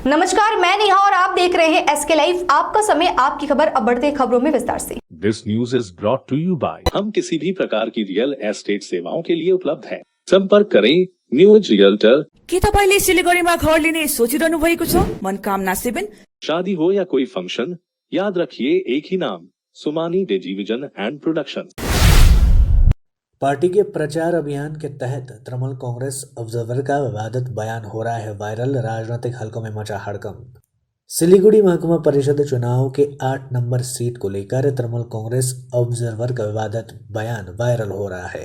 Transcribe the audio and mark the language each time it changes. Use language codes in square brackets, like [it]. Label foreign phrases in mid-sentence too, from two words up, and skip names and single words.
[hi] नमस्कार, मैं नेहा और आप देख रहे हैं एसके लाइव। आपका समय, आपकी खबर। अब बढ़ते खबरों में विस्तार से। [en] this news is brought to you by [hi] हम किसी भी प्रकार की [en] real estate [hi] सेवाओं के लिए उपलब्ध हैं। संपर्क करें न्यूज रियल्टर। [ne] के तपाईले सिलिगुडीमा घर लिने सोचिरहनु भएको छ? मनकामना 7। [hi] शादी हो या कोई फंक्शन, याद रखिए एक ही नाम, सुमानी डिजीविजन एंड प्रोडक्शन। पार्टी के प्रचार अभियान के तहत तृणमूल कांग्रेस ऑब्जर्वर का विवादित बयान हो रहा है वायरल। राजनीतिक हलकों में मचा हड़कंप। सिलीगुड़ी महकुमा परिषद चुनाव के 8 नंबर सीट को लेकर तृणमूल कांग्रेस ऑब्जर्वर का विवादित बयान वायरल हो रहा है।